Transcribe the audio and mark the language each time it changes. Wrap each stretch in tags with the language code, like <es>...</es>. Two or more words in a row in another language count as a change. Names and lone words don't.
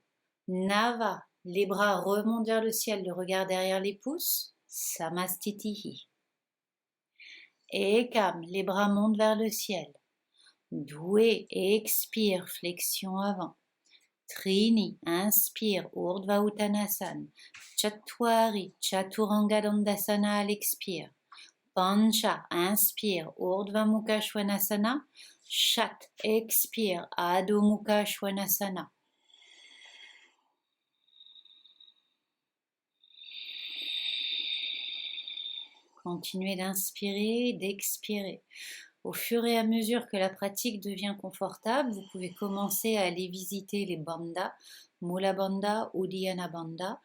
<fr>Nava, les bras remontent vers le ciel, le regard derrière les pouces. Samastitihi. Ekam, les bras montent vers le ciel. Doué, expire, flexion avant. Trini, inspire, Urdhva Uttanasana. Chatwari, Chaturanga Dandasana à l'expire. Pancha, inspire, Urdhva Mukha Svanasana. Shat, expire, Adho Mukha Svanasana. Continuez d'inspirer et d'expirer. Au fur et à mesure que la pratique devient confortable, vous pouvez commencer à aller visiter les bandhas, Mula Bandha, Uddiyana Bandha.</fr>